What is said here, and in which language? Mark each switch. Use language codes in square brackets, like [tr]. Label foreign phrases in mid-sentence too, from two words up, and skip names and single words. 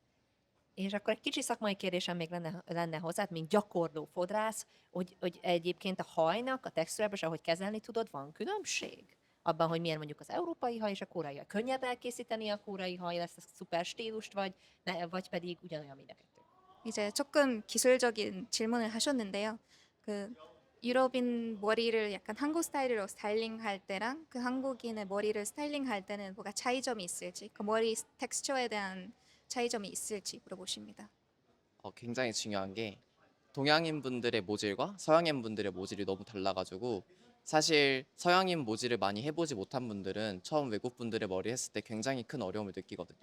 [hu] És akkor egy kicsi szakmai kérdésem még lenne hozzád, mint gyakorló fodrász, hogy egyébként a hajnak, a textúrában, és ahogy kezelni tudod, van különbség? Abban, hogy milyen mondjuk az európai haj és a koreai haj. Könnyebb elkészíteni a koreai haj, ezt a szuper stílust, vagy pedig ugyanolyan mind a kettő? [ko] 이제 조금 기술적인 질문을 하셨는데요. 그 유럽인 머리를 약간 한국 스타일로 스타일링할 때랑 그 한국인의 머리를 스타일링할 때는 뭐가 차이점이 있을지, 그 머리 텍스처에 대한 차이점이 있을지 물어보십니다. 굉장히 중요한 게 동양인 분들의 모질과 서양인 분들의 모질이 너무 달라가지고 사실 서양인 모질을 많이 해보지 못한 분들은 처음 외국 분들의 머리 했을 때 굉장히 큰 어려움을 느끼거든요.